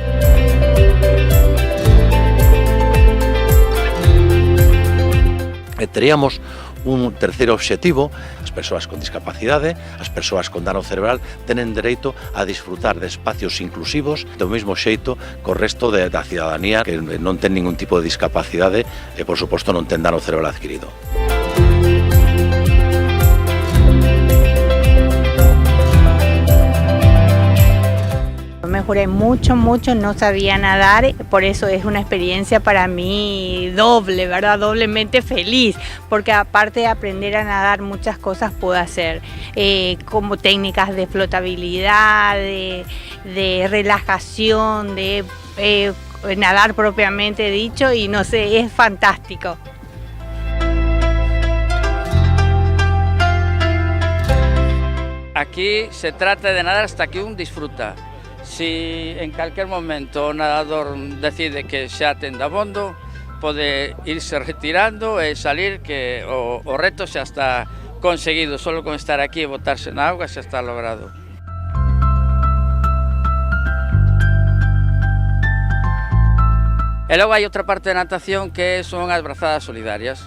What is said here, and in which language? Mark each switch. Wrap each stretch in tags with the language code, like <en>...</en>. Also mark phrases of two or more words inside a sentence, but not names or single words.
<gl>Teríamos un terceiro obxectivo: as persoas con discapacidade, as persoas con dano cerebral tenen dereito a disfrutar de espacios inclusivos do mesmo xeito co resto da cidadanía que non ten ningún tipo de discapacidade e, por suposto, non ten dano cerebral adquirido.</gl> <es>Mejoré mucho, no sabía nadar, por eso es una experiencia para mí doble, ¿verdad? Doblemente feliz, porque aparte de aprender a nadar, muchas cosas puedo hacer, como técnicas de flotabilidad, de relajación, de nadar propiamente dicho, y no sé, es fantástico. Aquí se trata de nadar hasta que un disfruta.</es> <gl>Si en calquer momento o nadador decide que xa ten dabondo, pode irse retirando e salir, que o reto xa está conseguido. Solo con estar aquí e botarse na auga xa está logrado. E logo hai outra parte da natación que son as brazadas solidarias.</gl>